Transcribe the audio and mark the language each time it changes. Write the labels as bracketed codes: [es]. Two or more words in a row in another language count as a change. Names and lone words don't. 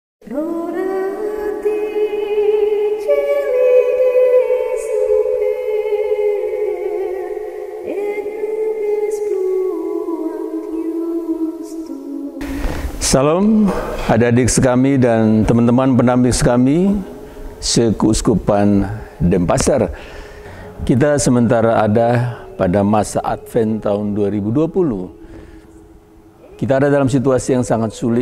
[la] Rorati celi di super et nubis fluant justus. [id] Salam adik-adik sekami dan teman-teman pendamping sekami Sekeuskupan Denpasar. Kita sementara ada pada masa Advent tahun 2020. Kita ada dalam situasi yang sangat sulit.